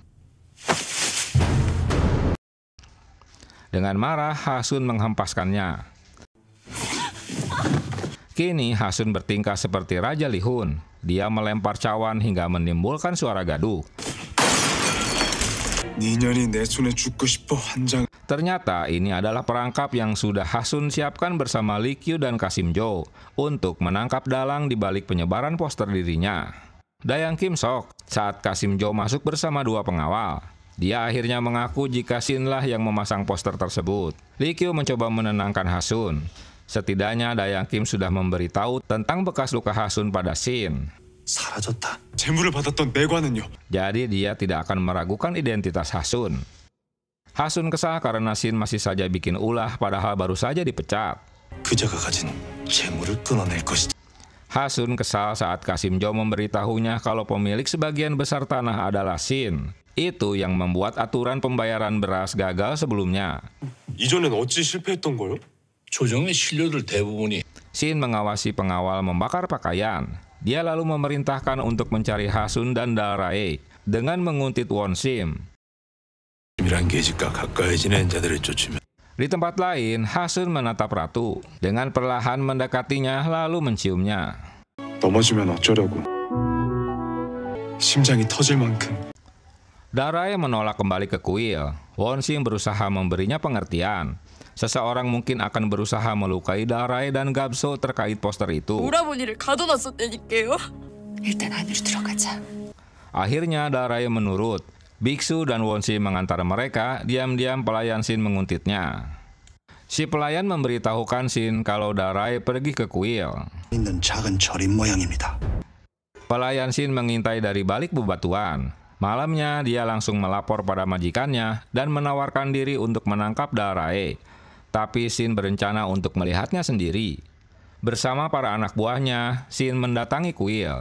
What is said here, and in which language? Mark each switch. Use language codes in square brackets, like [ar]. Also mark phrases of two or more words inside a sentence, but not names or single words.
[id] Dengan marah, Hasun menghempaskannya. Kini Hasun bertingkah seperti Raja Lihun. Dia melempar cawan hingga menimbulkan suara gaduh. [ko] 니년이 내 손에 죽고 싶어 환장. [id] Ternyata ini adalah perangkap yang sudah Hasun siapkan bersama Lee Kyu dan Kasim Jo untuk menangkap dalang di balik penyebaran poster dirinya. Dayang Kim shock saat Kasim Jo masuk bersama dua pengawal. Dia akhirnya mengaku jika Shin lah yang memasang poster tersebut. Lee Kyu mencoba menenangkan Hasun. Setidaknya Dayang Kim sudah memberitahu tentang bekas luka Hasun pada Shin. [ko] 사라졌다. 재물을 받았던 내관은요? [id] Jadi dia tidak akan meragukan identitas Hasun. Hasun kesal karena Shin masih saja bikin ulah padahal baru saja dipecat. [ko] 그자가 가진 재물을 끊어낼 것이다. [id] Hasun kesal saat Kasim Jo memberitahunya kalau pemilik sebagian besar tanah adalah Shin. Itu yang membuat aturan pembayaran beras gagal sebelumnya. [ko] 이전엔 어찌 실패했던 거요? 조정의 신료들 대부분이 [id] Shin mengawasi pengawal membakar pakaian. Dia lalu memerintahkan untuk mencari Hasun dan Dalrae dengan menguntit Won Sim. [ko] 이란 계집과 가까이 지낸 자들을 쫓으면 [id] Di tempat lain, Hasun menatap Ratu. Dengan perlahan mendekatinya lalu menciumnya. [ko] 넘어지면 어쩌려고. 심장이 터질 만큼. [id] Dalrae menolak kembali ke kuil. Won Sim berusaha memberinya pengertian. Seseorang mungkin akan berusaha melukai Dalrae dan Gabso terkait poster itu. [ko] 오라버니를 가둬놨었다니까요. 일단 안으로 들어가자. [id] Akhirnya Dalrae menurut. Biksu dan Won Sim mengantar mereka, diam-diam pelayan Shin menguntitnya. Si pelayan memberitahukan Shin kalau Dalrae pergi ke kuil. [ko] 있는 작은 절인 모양입니다. [id] Pelayan Shin mengintai dari balik bebatuan. Malamnya dia langsung melapor pada majikannya dan menawarkan diri untuk menangkap Dalrae. Tapi Shin berencana untuk melihatnya sendiri. Bersama para anak buahnya, Shin mendatangi kuil.